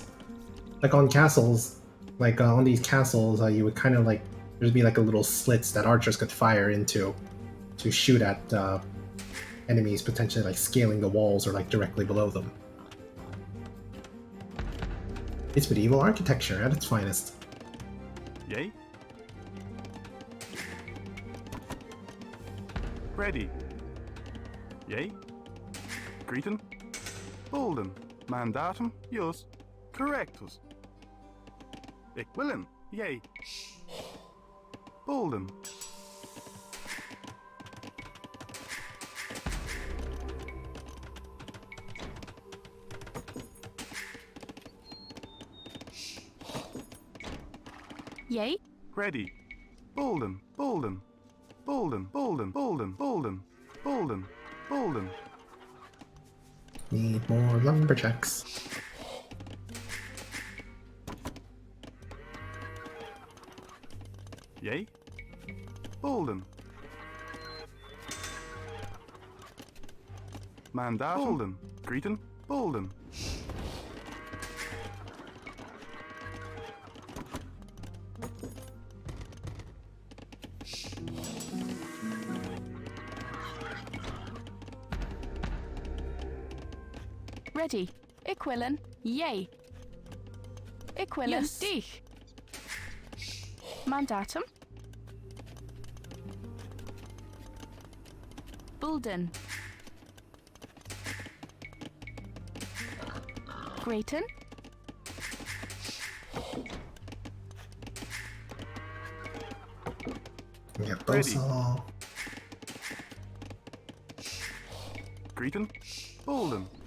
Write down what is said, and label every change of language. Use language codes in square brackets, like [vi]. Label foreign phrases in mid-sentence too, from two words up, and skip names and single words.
[en] Like on castles, like on these castles, you would kind of like, there'd be like a little slits that archers could fire into to shoot at enemies potentially like scaling the walls or like directly below them. It's medieval architecture at its finest. Yay. Ready. Yay. Greeton. Bolden. Mandatum. Jus. Correctus. Willem. Yay. Bolden. Yay. Ready. Bolden. Bolden. Bolden. Bolden. Bolden. Bolden. Bolden. Bolden. Need more lumberjacks. Yay. Bolden. Mandat. Bolden. Greeton. Bolden. Ready. Equilin. Yay. Equilus. Dich. Mandatum. Bulden. Grayton. Yeah, Bosa. Greeton. Bolden.